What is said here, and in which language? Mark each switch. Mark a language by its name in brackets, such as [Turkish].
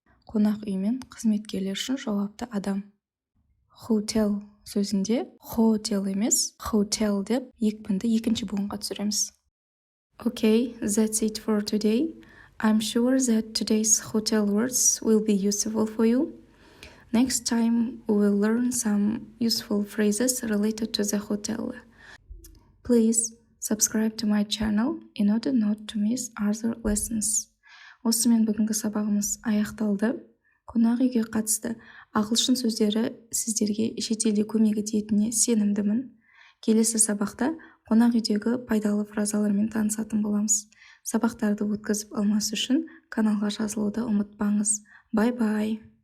[Kazakh] Қонақ үй мен қызметкерлер үшін жауапты адам. Hotel сөзінде hotel емес, hotel деп екпінді екінші буынға түсіреміз. [English] Okay, that's it for today. I'm sure that today's hotel words will be useful for you. Next time we will learn some useful phrases related to the hotel. Please subscribe to my channel in order not to miss other lessons. [Kazakh] Осымен бүгінгі сабағымыз аяқталды. Қонақ үйге қатысты ағылшын сөздері сіздерге шетелде көмегі тиетініне сенімдімін. Келесі сабақта қонақ үйдегі пайдалы фразалармен танысатын боламыз. сабақтарды өткізіп алмас үшін каналға жазылуды ұмытпаңыз. Бай-бай!